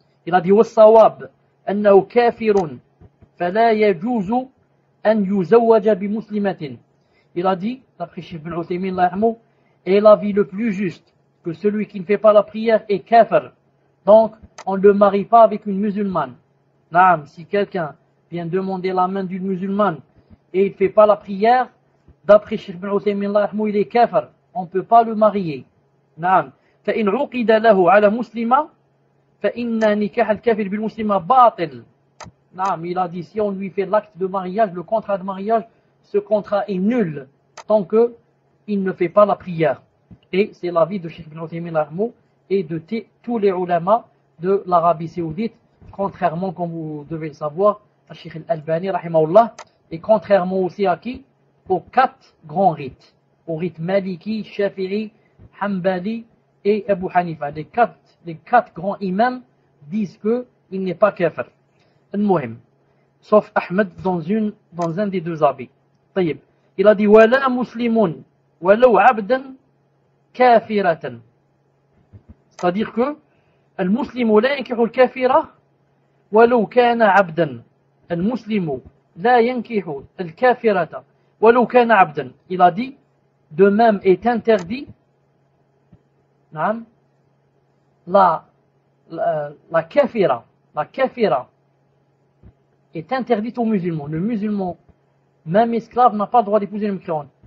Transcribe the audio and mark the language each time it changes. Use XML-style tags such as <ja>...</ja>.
<fr>Il a dit,</fr> <ar>والصواب أنه كافر فلا يجوز أن يزوج بمسلمة.</ar> <fr>Il a dit, d'après Cheikh Ibn Uthaymin, et l'avis le plus juste, que celui qui ne fait pas la prière est kafir. Donc, on ne le marie pas avec une musulmane. Si quelqu'un vient demander la main d'une musulmane et il ne fait pas la prière, d'après Cheikh Ibn Uthaymin, il est kafir. On ne peut pas le marier.</fr> <ar>فإن عقد له على مسلمة فإن نكاح الكافر بالمسلمة باطل.</ar> <fr>Il a dit, si on lui fait l'acte de mariage, le contrat de mariage, ce contrat est nul tant qu'il ne fait pas la prière. Et c'est l'avis de Cheikh Ibn Uthaymin et de tous les ulama de l'Arabie Saoudite, contrairement, comme vous devez le savoir, à Cheikh Al-Albani, rahimahullah, et contrairement aussi à qui? Aux 4 grands rites. Au rite Maliki, Shafi'i, Hanbali et Abu Hanifa. Les quatre grands imams disent qu'il n'est pas kafir. المهم sauf Ahmed dans un des 2 avis.</fr> <ar>طيب.</ar> <fr>Il a dit</fr> <ar>ولا مسلم ولو عبدا كافرة.</ar> <fr>C'est-à-dire que</fr> <ar>المسلم لا ينكح الكافرة ولو كان عبدا. المسلم لا ينكح الكافرة ولو كان عبدا.</ar> <fr>Il a dit de même est interdit la kafira. La kafira est interdite aux musulmans. Le musulman, même esclave, n'a pas le droit d'épouser une mécréante.</fr>